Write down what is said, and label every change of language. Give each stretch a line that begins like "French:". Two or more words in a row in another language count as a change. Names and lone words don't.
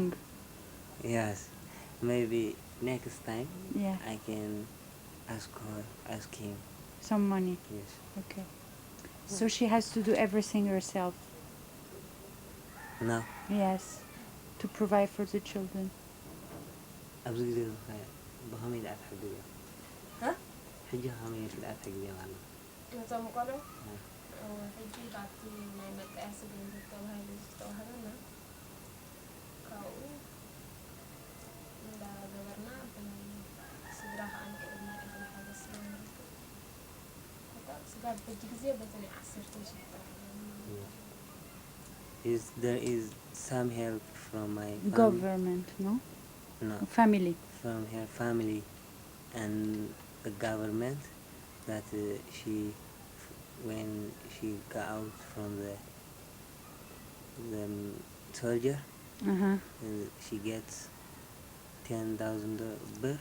English: yes. Maybe next time Yeah. I can ask him. Some money. Yes. Okay. So she has to do everything herself. No. Yes. To provide for the children.
Tigrinya: ኣብዚ ግዜ ብኸመይ ዳኣ ትሕግዝ እያ ሕጂ ከመይ ዳኣ ትሕግዝ እያ ማለት ነቶም ቆልዑ ሕጂ ካብቲ ናይ መጣያሲ ገንዘብ ተባሂሉ ዝተዋህበና ካብኡ እንዳገበርና ብናይ ስድራ ከዓ ንክእልና ኢልና ሓገዝ ስለንርከብ ስጋብ ሕጂ ግዜ በቲ ናይ 10,000
English: there is some help from my family. Government, no? No. Family. From her family and the government that when she got out from the soldier, she gets 10,000 birr.